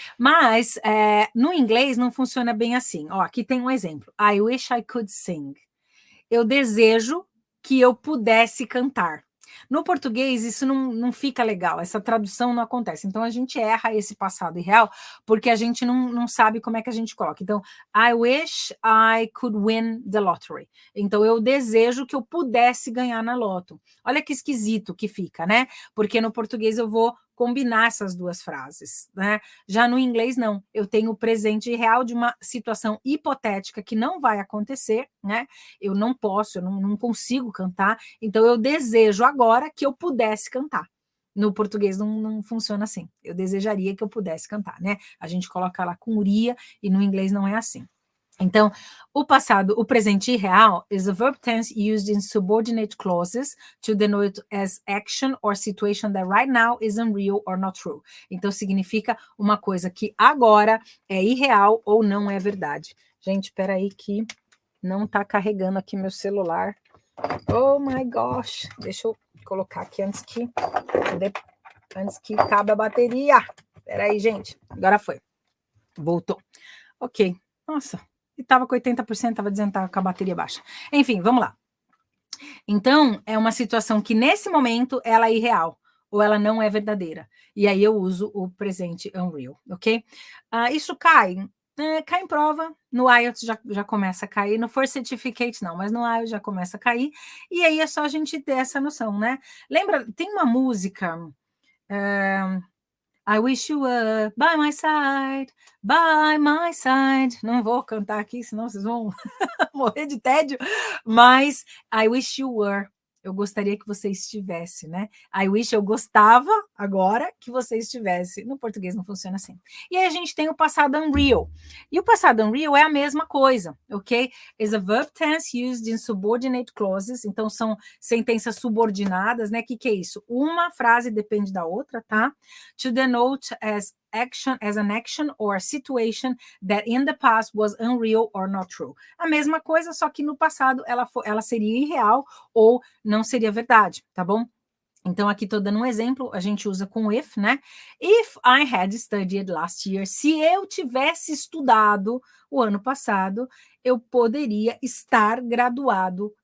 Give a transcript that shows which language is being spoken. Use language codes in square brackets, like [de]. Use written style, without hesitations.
[pt] Mas, no inglês não funciona bem assim. Ó, aqui tem um exemplo. [en] I wish I could sing. [pt] Eu desejo que eu pudesse cantar. No português, isso não fica legal, essa tradução não acontece. Então, a gente erra esse passado irreal, porque a gente não sabe como é que a gente coloca. [en] Então, I wish I could win the lottery. [pt] Então, eu desejo que eu pudesse ganhar na loto. Olha que esquisito que fica, né? Porque no português eu vou combinar essas duas frases, né? Já no inglês, não. Eu tenho o presente real de uma situação hipotética que não vai acontecer, né? Eu não posso, eu não consigo cantar, então eu desejo agora que eu pudesse cantar. No português não funciona assim. Eu desejaria que eu pudesse cantar, né? A gente coloca lá com uria e no inglês não é assim. Então, o passado, o presente irreal [en] is a verb tense used in subordinate clauses to denote as action or situation that right now is unreal or not true. [pt] Então, significa uma coisa que agora é irreal ou não é verdade. Gente, espera aí que não está carregando aqui meu celular. [en] Oh my gosh. [pt] Deixa eu colocar aqui antes que acabe a bateria. Espera aí, gente. Agora foi. Voltou. Ok. Nossa. E estava com 80%, estava dizendo que estava com a bateria baixa. Enfim, vamos lá. Então, é uma situação que, nesse momento, ela é irreal, ou ela não é verdadeira. E aí eu uso o presente unreal, ok? Isso cai em prova, no IELTS já começa a cair, no First Certificate não, mas no IELTS já começa a cair, e aí é só a gente ter essa noção, né? Lembra, tem uma música... [en] I wish you were by my side, by my side. [pt] Não vou cantar aqui, senão vocês vão morrer de tédio. Mas [en] I wish you were. [pt] Eu gostaria que você estivesse, né? I wish, eu gostava agora que você estivesse. No português não funciona assim. E aí a gente tem o passado unreal. E o passado unreal é a mesma coisa, ok? [en] Is a verb tense used in subordinate clauses. [pt] Então, são sentenças subordinadas, né? O que é isso? Uma frase depende da outra, tá? [en] To denote as an action or situation that in the past was unreal or not true. [pt] A mesma coisa, só que no passado ela seria irreal ou não seria verdade, tá bom? Então, aqui estou dando um exemplo, a gente usa com if, né? [en] If I had studied last year, [pt] se eu tivesse estudado o ano passado, eu poderia estar graduado